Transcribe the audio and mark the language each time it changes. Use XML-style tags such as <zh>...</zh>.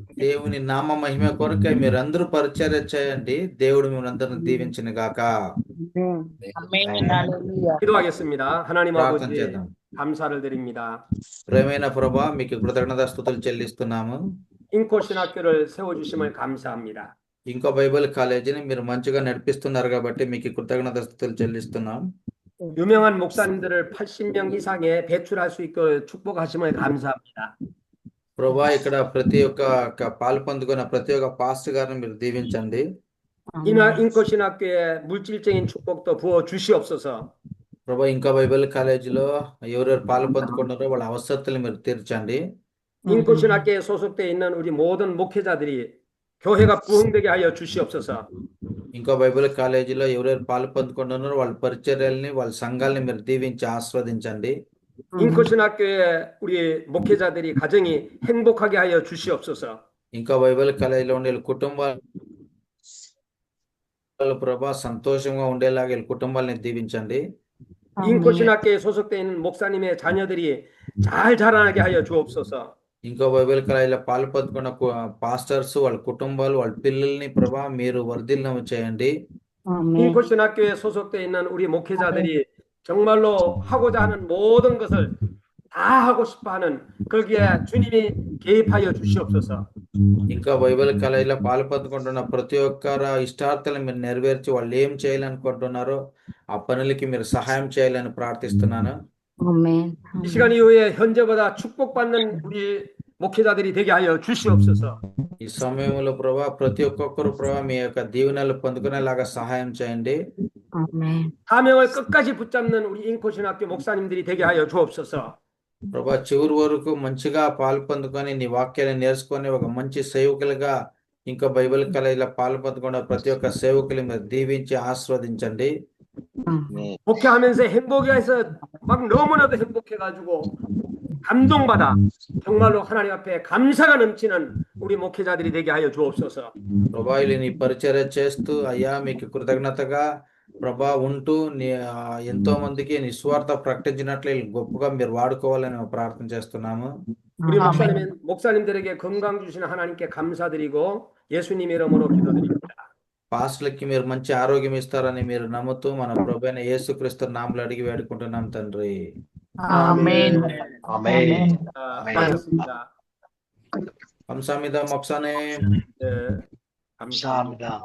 <te>దేవుని నామ మహిమ కొరకై మీరందరూ పరిచర్య చేయండి. దేవుడు మిమ్మల్ని అందరిని దీవించిన గాక. ఆమేన్. హల్లెలూయా.</te> <ko>기도하겠습니다. 하나님</ko> <te>ప్రార్థన</te> <ko>아버지</ko> <te>చేద్దాం.</te> <ko>감사를 드립니다.</ko> <te>ప్రేమైన ప్రభువా, మీకు కృతజ్ఞతాస్తుతులు చెల్లిస్తున్నాము.</te> <ko>인코 신학교를 세워주심을 감사합니다.</ko> <te>ఇంకో బైబిల్ కాలేజీని మీరు మంచిగా నడిపిస్తున్నారు కాబట్టి మీకు కృతజ్ఞతాస్తుతులు చెల్లిస్తున్నాం.</te> <ko>유명한 목사님들을 80명 이상에 배출할 수 있고 축복하심을 감사합니다.</ko> <te>ప్రభా ఇక్కడ ప్రతి ఒక్క పాలు పొందుకున్న ప్రతి ఒక్క పాస్టర్ గారిని మీరు దీవించండి.</te> <ko>인권신학교에 물질적인 축복도 부어 주시옵소서.</ko> <te>ప్రభా ఇంకా బైబిల్ కాలేజీలో ఎవరెవరు పాలు పొందుకున్నారో వాళ్ళ అవసరతలు మీరు తీర్చండి.</te> <ko>인권신학교에 소속되어 있는 우리 모든 목회자들이 교회가 부흥되게 하여 주시옵소서.</ko> <te>ఇంకా బైబిల్ కాలేజీలో ఎవరెవరు పాలు పొందుకుంటున్నారో వాళ్ళ పరిచర్యల్ని వాళ్ళ సంఘాలని మీరు దీవించి ఆస్వాదించండి.</te> <ko>인권신학교에 우리 목회자들이 가정이 행복하게 하여 주시옵소서.</ko> <te>ఇంకా బైబిల్ కాలేజీలో ఉండే వీళ్ళ కుటుంబాలు ప్రభా సంతోషంగా ఉండేలాగా వీళ్ళ కుటుంబాలని దీవించండి.</te> <ko>인권신학교에 소속되어 있는 목사님의 자녀들이 잘 자라나게 하여 주옵소서.</ko> <te>ఇంకో బైబిల్ కాలేజీలో పాలు పొందుకున్న పాస్టర్స్ వాళ్ళ కుటుంబాలు వాళ్ళ పిల్లల్ని ప్రభా మీరు వర్ధిల్లం చేయండి.</te> <ko>인권신학교에 소속되어 있는 우리 목회자들이 정말로 하고자 하는 모든 것을 다 하고 싶어하는 거기에 주님이 개입하여 주시옵소서.</ko> <te>ఇంకా బైబిల్ కాలేజీలో పాలు పొందుకుంటున్న ప్రతి ఒక్కరు ఇష్టార్థాలను మీరు నెరవేర్చి వాళ్ళు ఏం చేయాలనుకుంటున్నారో ఆ పనులకి మీరు సహాయం చేయాలని ప్రార్థిస్తున్నాను.</te> <ko>이 시간 이후에 현재보다 축복받는 우리 목회자들이 되게 하여 주시옵소서.</ko> <te>ఈ సమయంలో ప్రభా ప్రతి ఒక్కొక్కరు ప్రభా మీ యొక్క దీవెనలు పొందుకునేలాగా సహాయం చేయండి.</te> <ko>사명을 끝까지 붙잡는 우리 인권신학교 목사님들이 되게 하여 주옵소서.</ko> <te>ప్రభా చివరి వరకు మంచిగా పాలు పొందుకొని నీ వాక్యాన్ని నేర్చుకొని ఒక మంచి సేవకులుగా ఇంకా బైబిల్ కాలేజీలో పాలు పొందుకున్న ప్రతి ఒక్క సేవకులు మీరు దీవించి ఆస్వాదించండి.</te> <ko>목회하면서 행복해서 막 너무나도 행복해가지고 감동받아 정말로 하나님 앞에 감사가 넘치는 우리 목회자들이 되게 하여 주옵소서.</ko> <te>ప్రభా నీ పరిచర్య చేస్తూ అయ్యా మీకు కృతజ్ఞతగా ప్రభా ఉంటూ ఎంతో మందికి నిస్వార్థ ప్రకటించినట్లు గొప్పగా మీరు వాడుకోవాలని ప్రార్థన చేస్తున్నాము.</te> <ko>우리 목사님들에게 건강 주시는 하나님께 감사드리고 예수님 이름으로 기도드립니다.</ko> <te>పాస్టర్లకి మీరు మంచి ఆరోగ్యం ఇస్తారని మీరు నమ్ముతూ మన ప్రభువైన యేసుక్రీస్తు నామములో అడిగి వేడుకుంటున్నాం తండ్రి. ఆమేన్. ఆమేన్.</te> <ko>감사합니다. 감사합니다 목사님. 네, 감사합니다.</ko>